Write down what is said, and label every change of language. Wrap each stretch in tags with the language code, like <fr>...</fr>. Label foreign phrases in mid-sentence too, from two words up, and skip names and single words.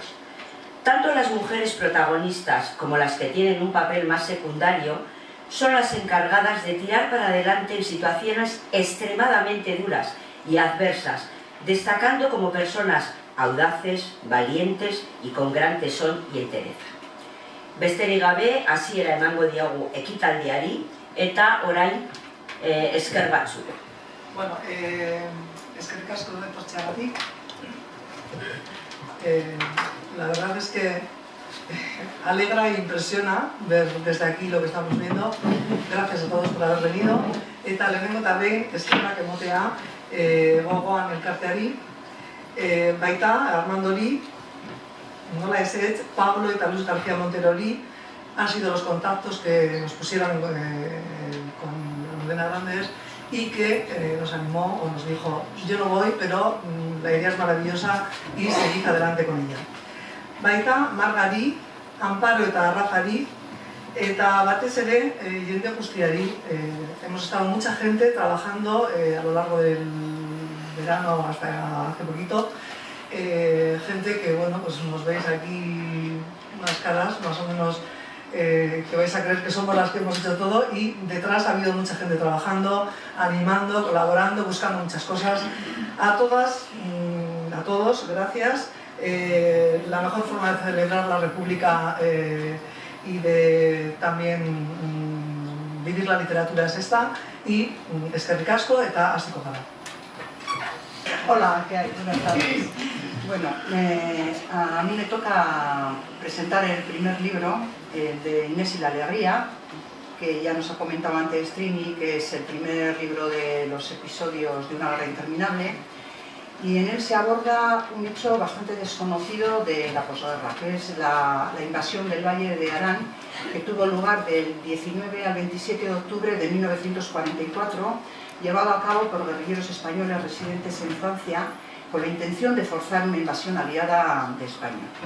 <es>Tanto las mujeres protagonistas como las que tienen un papel más secundario son las encargadas de tirar para adelante en situaciones extremadamente duras y adversas, destacando como personas audaces, valientes y con gran tesón y entereza.</es> <eu>Besterik gabe, hasiera emango diogu ekitaldiari eta orain esker batzuk. Bueno, eskerrik asko etortzeagatik.</eu> <es>La verdad es que alegra e impresiona ver desde aquí lo que estamos viendo. Gracias a todos por haber venido.</es> <eu>Eta lehenengo eta behin eskerrak emotea gogoan elkarteari. Baita, Armandori, nola ezetz, Pablo eta Luis García Monterori</eu> <es>han sido los contactos que nos pusieron con Almudena Grandes y que nos animó o nos dijo, yo no voy, pero la idea es maravillosa y seguid adelante con ella.</es> <eu>Baita, Margari, Amparo eta Rafari, eta batez ere, jende guztiari,</eu> <es>hemos estado mucha gente trabajando a lo largo del verano hasta hace poquito, gente que, bueno, pues nos veis aquí unas caras más o menos que vais a creer que somos las que hemos hecho todo, y detrás ha habido mucha gente trabajando, animando, colaborando, buscando muchas cosas. A todas, a todos, gracias. La mejor forma de celebrar la República y de también vivir la literatura es esta, y</es> <eu>eskerrik asko eta hasiko gara.</eu> <es>Hola, ¿qué hay? Buenas tardes. Bueno, A mí me toca presentar el primer libro de Inés y la Alegría, que ya nos ha comentado antes Trini, que es el primer libro de los episodios de Una guerra interminable, y en él se aborda un hecho bastante desconocido de la posguerra, que es la invasión del Valle de Arán, que tuvo lugar del 19 al 27 de octubre de 1944, llevado a cabo por guerrilleros españoles residentes en Francia, con la intención de forzar una invasión aliada de España.</es>